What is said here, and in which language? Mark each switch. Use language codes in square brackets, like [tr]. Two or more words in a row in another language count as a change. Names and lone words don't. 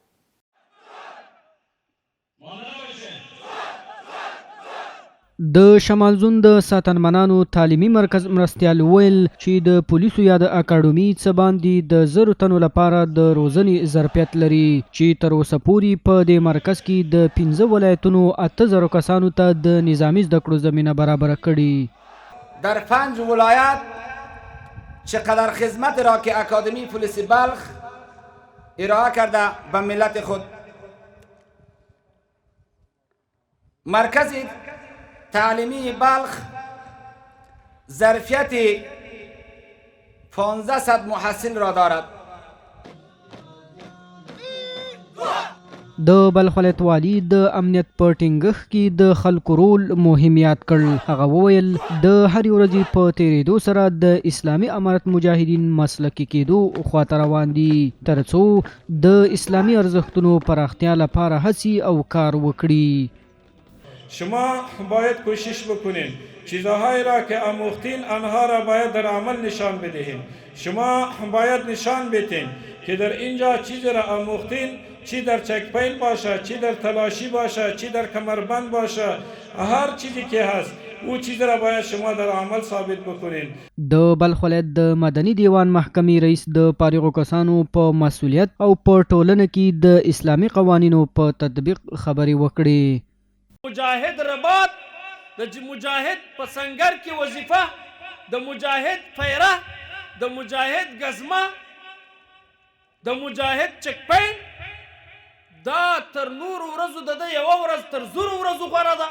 [ps] د شمال زون د ساتنمنانو تعلیمي مرکز مرستیال ویل چې د پولیسو یا د اکاډمي څه باندې د 1000 تنو لپاره د روزنې ظرفیت لري چې تر اوسه پورې په دې مرکز کې د 15 ولایتونو 8000 کسانو ته د نظامي زده کړو زمینه برابر کړي. [fa] در 5 ولایت چقدر خدمت را که اکادمی پلیس بلخ ارائه کرده به ملت خود، مرکز تعلیمی بلخ ظرفیت 1500 محصل را دارد. [ps] د بلخ ولایت والی د امنیت په ټینګښت کې د خلکو رول مهم یاد کړ. هغه وویل د هرې ورځې په تیریدو سره د اسلامي امارت مجاهدین مسلکي کېدو خواته روان دي ترڅو د اسلامي ارزښتونو پراختیا لپاره هڅې او کار وکړي. [fa] شما باید کوشش بکنین چیزهایی را که آموختین آنها را باید در عمل نشان بدهین. شما باید نشان بدین که در اینجا چیزی را آموختین، چی در چکپین باشه، چی در تلاشی باشه، چی در کمربند باشه، هر چیزی که هست او چیز را باید شما در عمل ثابت بکنین. [ps] د بلخ ولایت د مدني دیوان محکمې رئیس د فارغو کسانو په مسؤلیت او په ټولنه کې د اسلامي قوانینو په تطبیق خبرې وکړې. مجاهد رباط د مجاهد په سنگر کې وظیفه، د مجاهد پیره، د مجاهد گزمه، د مجاهد چکپین، دا تر نور ورځو د یو ورځ تر 1000 ورځو غوره ده.